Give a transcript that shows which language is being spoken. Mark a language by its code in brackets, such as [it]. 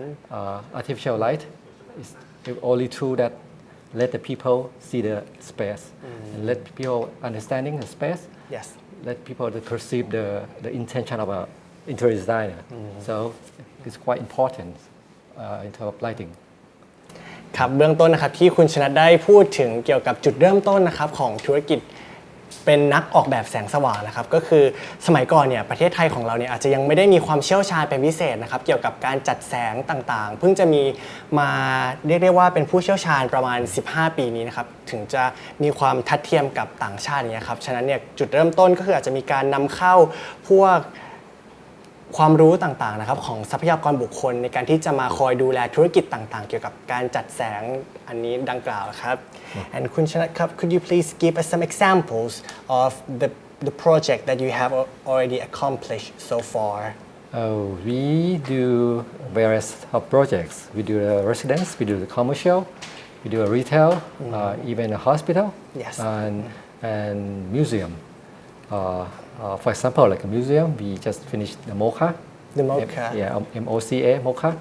[en] Artificial light is only tool that let the people see the space and let people understanding the space. Yes. Let people to perceive the intention of an interior designer. So it's quite important in terms of lighting. [th] ครับเบื้องต้นนะครับที่คุณชนัทได้พูดถึงเกี่ยวกับจุดเริ่มต้นนะครับของธุรกิจเป็นนักออกแบบแสงสว่างนะครับก็คือสมัยก่อนเนี่ยประเทศไทยของเราเนี่ยอาจจะยังไม่ได้มีความเชี่ยวชาญเป็นพิเศษนะครับเกี่ยวกับการจัดแสงต่างๆเพิ่งจะมีมาเรียกได้ว่าเป็นผู้เชี่ยวชาญประมาณ15 ปีนี้นะครับถึงจะมีความทัดเทียมกับต่างชาติเนี่ยครับฉะนั้นเนี่ยจุดเริ่มต้นก็คืออาจจะมีการนำเข้าพวก ความรู้ต่างๆนะครับของทรัพยากรบุคคลในการที่จะมาคอยดูแลธุรกิจต่างๆเกี่ยวกับการจัดแสงอันนี้ดังกล่าวครับ And คุณชนัทครับ [en] could you please give us some examples of the project that you have already accomplished so far? We do various projects. We do a residence, we do the commercial, we do a retail, even a hospital, Yes. and museum. For example, like a museum, we just finished the MOCA. The MOCA. MOCA, MOCA.